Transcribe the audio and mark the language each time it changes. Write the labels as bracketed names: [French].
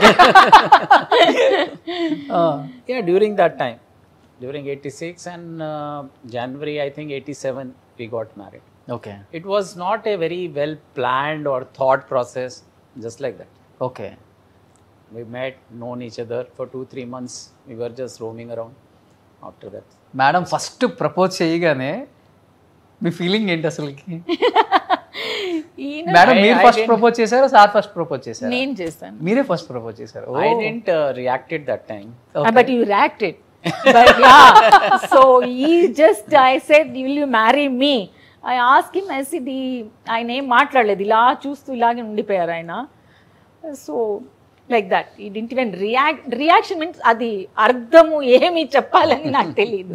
[English] Yeah, during that time, during 86 and January I think 87 we got married. Okay, It was not a very well planned or thought process, just like that. okay. We met, known each other for 2-3 months, we were just roaming around. After that [Telugu] madam first propose చేయగానే మీ feeling ఏంటి అసలుకి? Madam మీరు first propose చేశారు, sir first propose చేశారు? నేను చేశాను. మీరే first propose చేశారు? [English] I didn't reacted that time. But you reacted. But yeah, so he just, I said, will you marry me? I asked him, I said, [Telugu] ఆయన ఏం మాట్లాడలేదు, ఇలా చూస్తూ ఇలాగే ఉండిపోయారు ఆయన. [English] so like that, ఈ didn't even reaction means [Telugu] అది అర్థము ఏమి చెప్పాలని నాకు తెలియదు.